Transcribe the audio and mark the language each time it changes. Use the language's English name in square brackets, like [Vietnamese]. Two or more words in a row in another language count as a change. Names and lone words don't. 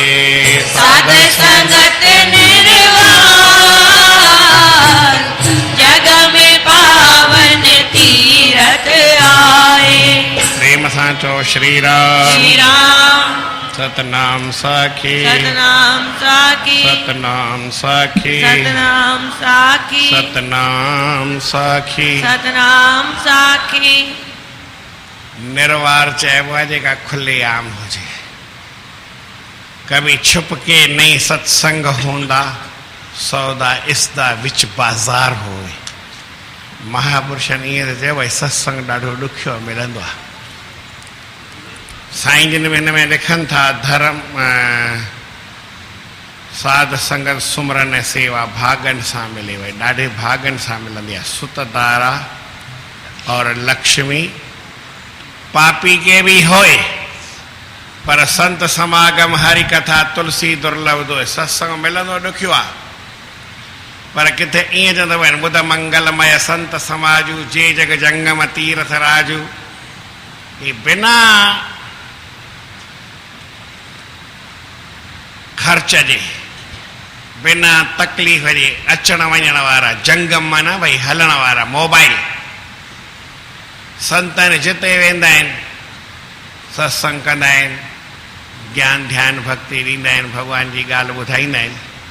[Hindi] साध संगत निर्वार जग में पावन तीरथ आए। प्रेम साचो श्री राम श्री राम सतनाम साखी सतनाम साखी सतनाम साखी सतनाम साखी सतनाम साखी। सतनाम साखी। [Sindhi] निर्वार चइबो आहे जेका खुले आम हुजे, [Punjabi] ਕਭੀ ਛੁਪ ਕੇ ਨਹੀਂ ਸਤਸੰਗ ਹੋਂਦਾ, ਸੌਦਾ ਇਸਦਾ ਵਿਚ ਬਾਜ਼ਾਰ ਹੋਏ। [Sindhi] महापुरुषनि ईअं चयो भई सत्संग ॾाढो ॾुखियो मिलंदो आहे। साईं जिन में हिन में लिखनि था धर्म साध संगत सुमरन ऐं सेवा भागनि सां मिले वई, ॾाढे भागनि सां मिलंदी आहे। [Hindi] सुतदारा और लक्ष्मी पापी के भी होए, पर संत समागम हरि कथा तुलसी दुर्लभ दो। [Sindhi] सत्संग मिलंदो ॾुखियो आहे, पर किथे ईअं चवंदो आहिनि ॿुध [Hindi] मंगलमय संत समाजू जे जग जंगम तीर्थ राजू। [Sindhi] ये बिना खर्च जे बिना तकलीफ़ जे अचण वञण वारा जंगम माना भई हलण वारा मोबाइल संतनि जिते वेंदा आहिनि सत्संग कंदा आहिनि, ज्ञान ध्यान भक्ति ॾींदा आहिनि, भॻवान जी ॻाल्हि ॿुधाईंदा आहिनि।